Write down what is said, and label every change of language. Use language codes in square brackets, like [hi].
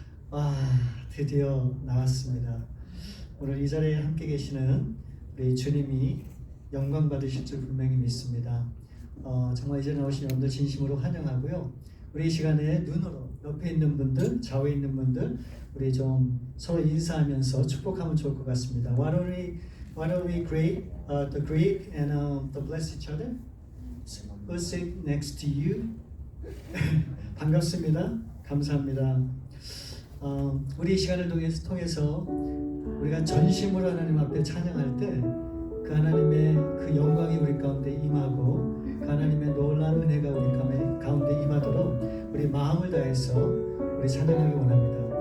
[ko] 와, 드디어 나왔습니다. 오늘 이 자리에 함께 계시는 우리 주님이 영광 받으실 줄 분명히 믿습니다. 정말 이 자리에 나오신 여러분들 진심으로 환영하고요. 우리 이 시간에 눈으로 옆에 있는 분들, 좌우에 있는 분들 우리 좀 서로 인사하면서 축복하면 좋을 것 같습니다. [en] Why don't we greet the Greek and the bless each other? Who's sitting next to you? [ko] 반갑습니다. 감사합니다. 우리 이 시간을 통해서 우리가 전심으로 하나님 앞에 찬양할 때 그 하나님의 그 영광이 우리 가운데 임하고 그 하나님의 놀라운 은혜가 우리 가운데 임하도록 우리 마음을 다해서 우리 찬양하기 원합니다.